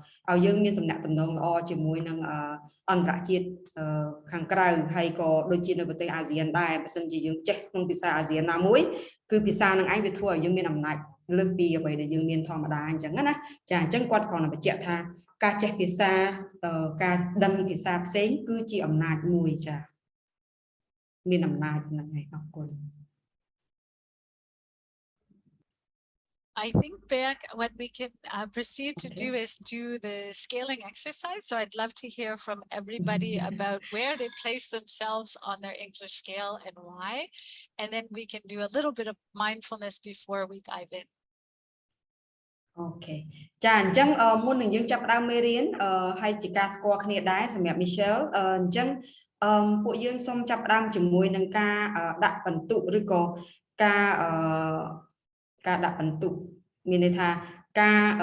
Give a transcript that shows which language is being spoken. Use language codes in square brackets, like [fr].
[km] ឲ្យយើងមានទំនាក់ទំនងល្អជាមួយនឹងអន្តរជាតិខាងក្រៅហើយក៏ដូចជានៅប្រទេសអាស៊ានដែរបើសិនជាយើងចេះក្នុងភាសាអាស៊ានណាមួយគឺភាសានឹងឯងវាធ្វើឲ្យយើងមានអំណាចលើសពីអ្វីដែលយើងមានធម្មតាអញ្ចឹងណាចាអញ្ចឹងគាត់គ្រាន់តែបញ្ជាក់ថាការចេះភាសាការដឹងភាសាផ្សេងគឺជាអំណាចមួយចាមានអំណាចហ្នឹងឯងអរគុណ [en] I think, Beck, what we can proceed to do is do the scaling exercise. So I'd love to hear from everybody about where they place themselves on their English scale and why. And then we can do a little bit of mindfulness before we dive in. Okay. [km] ចាអញ្ចឹងមុននឹងយើងចាប់ផ្ដើមមេរៀនហើយជាការស្គាល់គ្នាដែរសម្រាប់ Michelle អញ្ចឹងពួកយើងសូមចាប់ផ្ដើមជាមួយនឹងការដាក់បន្ទុកឬក៏ការដាក់បន្ទុកមានន័យថាការ